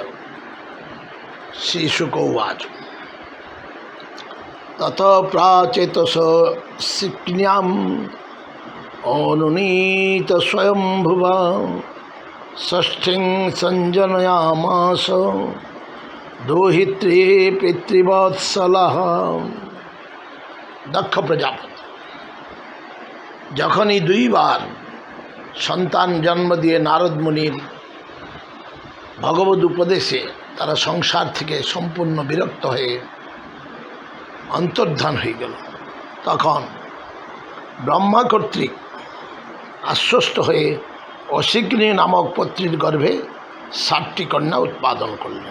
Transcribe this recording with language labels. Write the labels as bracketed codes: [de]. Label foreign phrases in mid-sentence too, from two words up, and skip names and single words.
[sa] श्रीशुक उवाच तत प्राचेतस सिक्न्याम् अनुनीत स्वयंभुवा षष्ठीं संजनयामास दोहित्री पितृवत्सलः। [bn] दक्ष प्रजापति যখনই দুইবার সন্তান জন্ম দিয়ে নারদ মুনির ভগবদ উপদেশে তারা সংসার থেকে সম্পূর্ণ বিরক্ত হয়ে অন্তর্ধান হয়ে গেল, তখন ব্রহ্মা কর্তৃক আশ্বস্ত হয়ে অশিগ্নি নামক পত্নীর গর্ভে 7টি কন্যা উৎপাদন করলেন।